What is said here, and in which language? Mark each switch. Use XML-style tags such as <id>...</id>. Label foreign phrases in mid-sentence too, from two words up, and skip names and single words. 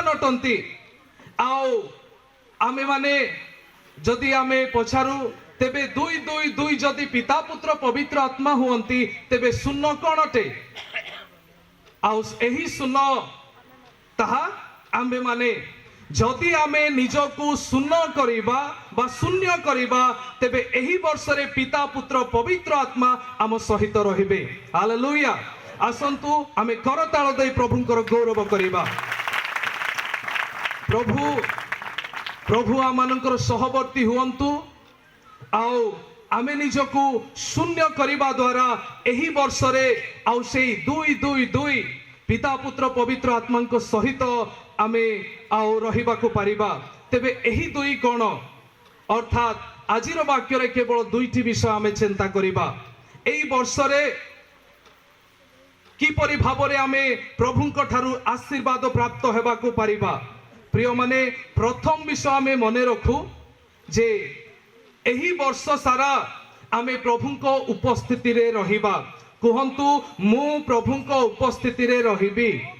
<or>ଅଟନ୍ତି ଆଉ ଆମେ ମାନେ ଯଦି ଆମେ ପଚାରୁ ତେବେ 2 ଯଦି ପିତା ପୁତ୍ର ପବିତ୍ର ଆତ୍ମା ହୁଅନ୍ତି ତେବେ ଶୂନ୍ୟ କଣ ଅଟେ ଆଉ ଏହି ଶୂନ୍ୟ ତାହା ଆମେ ମାନେ ଯଦି ଆମେ ନିଜକୁ ଶୂନ୍ୟ କରିବା ବା ଶୂନ୍ୟ କରିବା ତେବେ ଏହି ବର୍ଷ ରେ ପିତା ପୁତ୍ର ପବିତ୍ର ଆତ୍ମା ଆମ ସହିତ ରହିବେ ହାଲେଲୁୟା ଆସନ୍ତୁ ଆମେ କରତାଳି ଦେ ପ୍ରଭୁଙ୍କର ଗୌରବ କରିବା ପ୍ରଭୁ ଆମମାନଙ୍କର ସହବର୍ତ୍ତୀ ହୁଅନ୍ତୁ ଆଉ ଆମେ ନିଜକୁ ଶୂନ୍ୟ କରିବା ଦ୍ୱାରା ଏହି ବର୍ଷ ରେ ଆଉ ସେହି 2 ପିତା ପୁତ୍ର ପବିତ୍ର ଆତ୍ମା କୁ ସହିତ ଆମେ ଆଉ ରହିବା କୁ ପାରିବା ତେବେ ଏହି ଦୁଇ କଣ ଅର୍ଥାତ ଆଜିର ବାକ୍ୟ ରେ କେବଳ ଦୁଇଟି ବିଷୟ ଆମେ ଚିନ୍ତା କରିବା ଏହି ବର୍ଷ ରେ କି ପରି ଭାବରେ ଆମେ ପ୍ରଭୁଙ୍କ ଠାରୁ ଆଶୀର୍ବାଦ ପ୍ରାପ୍ତ ହେବା କୁ ପାରିବା ପ୍ରିୟ ମାନେ ପ୍ରଥମ ବିଷୟ ଆମେ ମନେ ରଖୁ ଯେ ଏହି ବର୍ଷ ସାରା ଆମେ ପ୍ରଭୁଙ୍କ ଉପସ୍ଥିତି ରେ ରହିବା କହନ୍ତୁ ମୁ ପ୍ରଭୁଙ୍କ ଉପସ୍ଥିତି ରେ ରହିବି</or>